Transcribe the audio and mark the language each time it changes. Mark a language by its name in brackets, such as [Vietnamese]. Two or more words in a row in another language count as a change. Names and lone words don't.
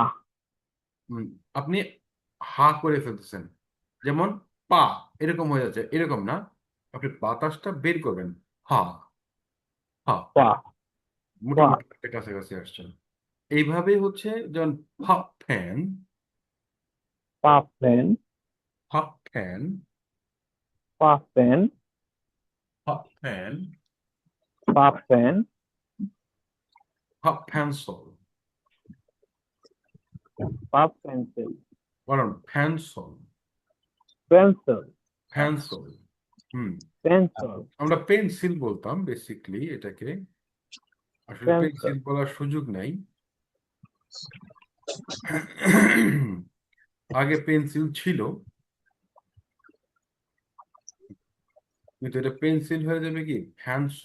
[Bangla] হুম, আপনি হা করে ফেলতেছেন, যেমন পা এরকম হয়ে যাচ্ছে, এরকম না। আপনি বাতাসটা বের করবেন, হা, হা। পা, পা, মোটামুটি একটা কাছাকাছি আসছেন। এইভাবে হচ্ছে যেমন ফা ফ্যান, পা, পেন, [English] puff pen, puff pen, puff pen, puff pen, puff pencil, puff pencil, [Bangla] বলুন pencil, [English] pencil, pencil, হুম pencil, [Bangla] আমরা পেন্সিল বলতাম বেসিকলি এটাকে, আসলে [English] pencil, [Bangla] পেন্সিল বলার সুযোগ নাই। আগে পেন্সিল ছিল, কিন্তু এটা পেন্সিল হয়ে যাবে কি ফ্যানসল,